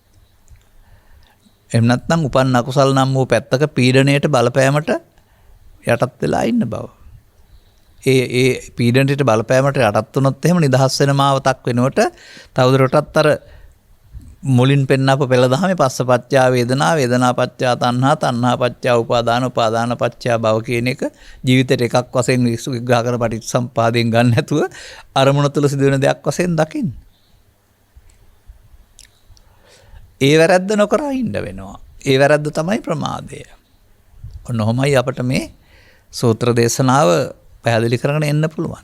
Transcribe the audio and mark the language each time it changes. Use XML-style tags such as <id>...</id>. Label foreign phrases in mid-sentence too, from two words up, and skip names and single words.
<si>එහෙම නැත්නම් උපන් අකුසල් නම් වූ පැත්තක පීඩණයට බලපෑමට යටත් වෙලා ඉන්න බව. ඒ පීඩණයට බලපෑමට යටත් වුණොත් එහෙම නිදහස් වෙන මාවතක් වෙනකොට තවදුරටත් අර මුලින් පෙන්නපු පෙළ දහමේ</si> <pi>පස්සපච්චා වේදනා වේදනා පච්චා තණ්හා තණ්හා පච්චා උපාදාන උපාදාන පච්චා භව</pi> <si>කියන එක ජීවිතේට එකක් වශයෙන් විග්‍රහ කර පටිච්චසම්පාදයෙන් ගන්න නැතුව අරමුණ තුළ සිදුවෙන දෙයක් වශයෙන් දකින්න. ඒ වැරද්ද නොකර ඉන්න වෙනවා. ඒ වැරද්ද තමයි ප්‍රමාදය. ඔන්නෝමයි අපිට මේ සූත්‍ර දේශනාව පැහැදිලි කරගෙන එන්න පුළුවන්.</si>